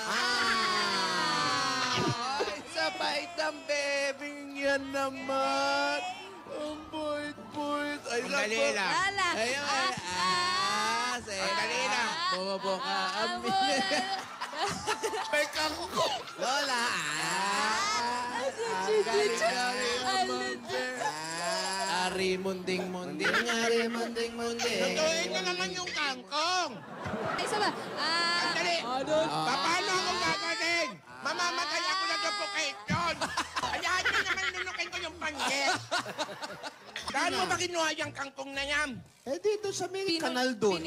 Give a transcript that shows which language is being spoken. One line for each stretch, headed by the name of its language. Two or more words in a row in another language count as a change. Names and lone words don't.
Filipino: Ay, sa bait ng baby yan naman. Ang bait-bait. Ay, Sandali lang. Lala. Sandali lang. Bobo ka ang baby. May kako. Lola! Ari, munding-munding. Munding-ari, munding-munding. Tutuin na naman yung kangkong. Ay, isa ba? Sandali. Paano ako gagawin? Mamamatay ako na suffocation. Hayaan niyo naman lunukin ko yung panggit. Saan mo ba kinuha yung kangkong na yan? Eh, dito sa may kanal doon.